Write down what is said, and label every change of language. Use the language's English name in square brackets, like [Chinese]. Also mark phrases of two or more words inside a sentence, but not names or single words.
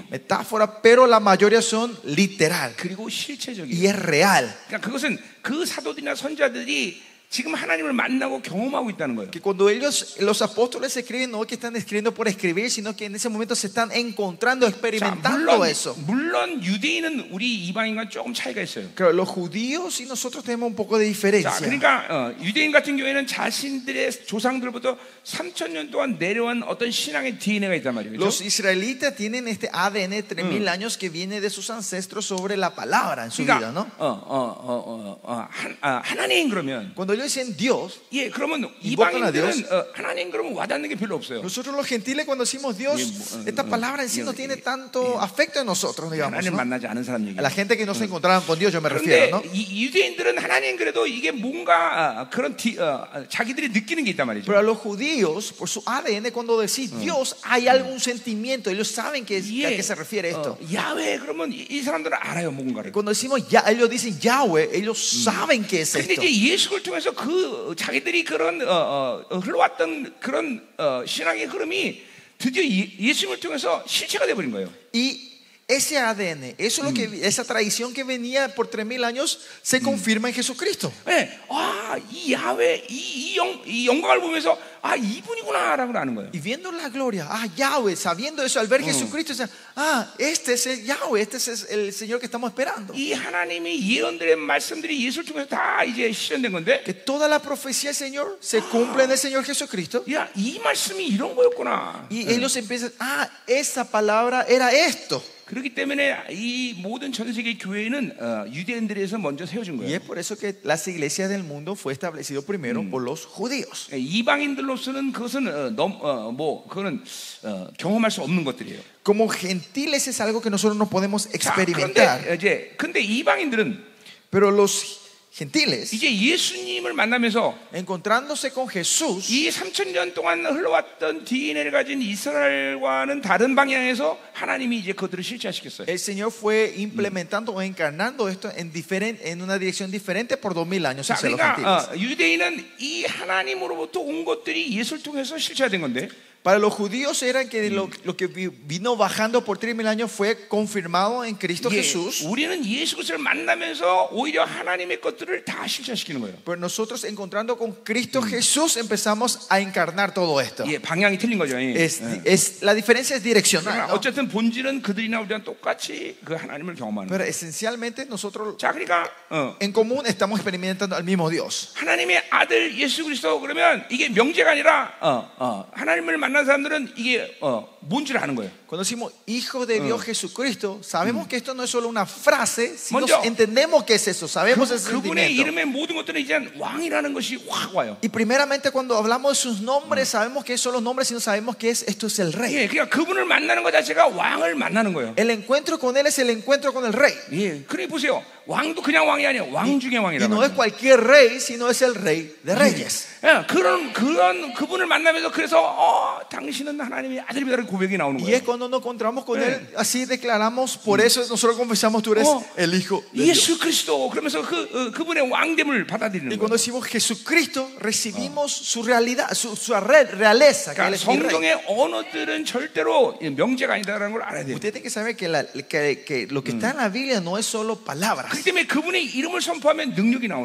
[Spanish] metáfora, pero la mayoría son literal [Korean] 그리고 [Spanish] y [Korean] 실체적이에요. [Spanish] es real. [Korean] 그러니까 그것은 그 사도들이나 선지자들이 지금 하나님을 만나고 경험하고 있다는 거예요. [Spanish] Que cuando los apóstoles escriben, no es que están escribiendo por escribir, sino que en ese momento se están encontrando, experimentando eso. [Korean] 물론 유대인은 우리 이방인과 조금 차이가 있어요. [Spanish] Claro, los judíos y nosotros tenemos un poco de [Korean] 자, [Spanish] diferencia. [Korean] 그러니까 유대인 같은 경우에는 자신들의 조상들부터 3,000년 동안 내려온 어떤 신앙의 DNA가 있단 말이에요. [Spanish] Los israelitas tienen este ADN 3,000 años que viene de sus ancestros sobre la palabra en su vida, ¿no? [Korean] 하나님 그러면 [Spanish] Cuando ellos dicen Dios, [Korean] 예, 그러면 [Spanish] invocan a Dios. [Korean] 이방인들은 하나님 그러면 와닿는 게 별로 없어요. [Spanish] nosotros los gentiles cuando decimos Dios, esta palabra en sí no tiene tanto afecto en nosotros, digamos, [Korean] 하나님 [Spanish] ¿no? [Korean] 만나지 않은 사람 [Spanish] A la [Korean] 얘기예요. [Spanish] gente que no se encontraban con Dios, yo me refiero, [Korean] 그런데 [Spanish] ¿no? [Korean] 이 유대인들은 하나님 그래도 이게 뭔가 그런 자기들이 느끼는 게 있단 말이죠. [Spanish] Pero a los judíos, por su ADN, cuando decís Dios, hay algún sentimiento. Ellos saben que, a qué se refiere esto. [Korean] 야훼 그러면 이 사람들은 알아요 뭔가를. [Spanish] Cuando decimos ya, ellos dicen Yahweh, ellos saben qué es [Korean] 근데 [Spanish] esto. [Korean] 이제 예수를 통해서 그 자기들이 그런 흘러왔던 그런 신앙의 흐름이 드디어 예수님을 통해서 실체가 돼버린 거예요. [Spanish] Y ese ADN, eso es lo que, esa tradición que venía por 3000 años, se confirma en Jesucristo. [Korean] 네, 이 야훼 이 영광을 보면서 이분이구나라고 아는 거예요. [Spanish] Y viendo la gloria, Yahweh, sabiendo eso, al ver Jesucristo, dicen, este es el Yahweh, este es el Señor que estamos esperando. [Korean] 이 하나님의 예언들의 말씀들이 예수를 통해서 다 이제 실현된 건데, [Spanish] Que toda la profecía del Señor se cumple en el Señor Jesucristo. [Korean] 야, 이 말씀이 이런 거였구나. [Spanish] Y ellos empiezan, esa palabra era esto. [Korean] 그렇기 때문에 이 모든 전 세계 교회는 유대인들에서 먼저 세워진 [Spanish] Y [Korean] 거예요. [Spanish] es por eso que las iglesias del mundo fue establecido primero por los judíos. [Korean] 이방인들로서는 그것은 그거는 경험할 수 없는 것들이에요. [Spanish] Como gentiles es algo que nosotros no podemos [Korean] 자, [Spanish] experimentar. [Korean] 근데 이방인들은 [Spanish] Pero los gentiles, [Korean] 이제 예수님을 만나면서 [Spanish] encontrándose con Jesús, [Korean] 이 3000년 동안 흘러왔던 DNA를 가진 이스라엘과는 다른 방향에서 하나님이 이제 그들을 실체화시켰어요. [Spanish] el Señor fue implementando o encarnando esto en una dirección diferente por 2000 años [Korean] 자, [Spanish] hacia los gentiles. [Korean] 그러니까 유대인은 이 하나님으로부터 온 것들이 예수를 통해서 실체화된 건데, [Spanish] Para los judíos era que lo que vino bajando por 3000 años fue confirmado en Cristo Jesús. [Korean] 우리는 예수 그리스도를 만나면서 오히려 하나님의 것들을 다 실체화시키는 거예요. [Spanish] Pero nosotros encontrando con Cristo Jesús empezamos a encarnar todo esto. [Korean] 예, 방향이 틀린 거죠. [Spanish] La diferencia es direccional, ¿no? [Korean] 어쨌든 본질은 그들이나 우리랑 똑같이 그 하나님을 경험하는 [Spanish] Pero [Korean] 거예요. [Spanish] esencialmente nosotros [Korean] 자, 그러니까 [Spanish] en común estamos experimentando al mismo Dios. [Korean] 하나님의 아들 예수 그리스도 그러면 이게 명제가 아니라 하나님을 만난 사람들은 이게 뭔지를 아는 거예요. [Spanish] Cuando decimos hijo de Dios Jesucristo, sabemos que esto no es solo una frase, sino [Korean] 먼저, [Spanish] entendemos qué es eso, sabemos ese [Korean] 그분의 [Spanish] sentimiento. [Korean] 이름의 모든 것들은 이제 왕이라는 것이 확 와요. [Spanish] Y primeramente cuando hablamos de sus nombres, sabemos que son los nombres, sino sabemos que esto es el rey. [Korean] 예, 그러니까 그분을 만나는 것 자체가 왕을 만나는 거예요. [Spanish] El encuentro con él es el encuentro con el rey. [Korean] 예, 그래 보세요. 왕도 그냥 왕이 아니에요. 왕 중에 [Spanish] Y [Korean] 왕이라고. [Spanish] no es cualquier rey, sino es el rey de reyes. [Korean] 예, 그런 그분을 만나면서 그래서 당신은 하나님의 아들이라는 고백이 나오는 [Spanish] Y es [Korean] 거예요. [Spanish] cuando nos encontramos con él, así declaramos, por eso nosotros confesamos, tú eres el hijo de Dios. [Korean] 예수 그리스도 그러면서 그분의 왕됨을 받아들이는 [Spanish] Y [Korean] 거예요. [Spanish] cuando decimos Jesucristo, recibimos su realidad, su realeza, que él [Korean] 그러니까 [Spanish] es mi rey. [Korean] 성경의 언어들은 절대로 명제가 아니다라는 걸 알아야 돼요. [Spanish] Usted tiene que saber que lo que está en la Biblia no es solo palabras. [Korean] 그렇기 때문에 그분의 이름을 선포하면 능력이 나오는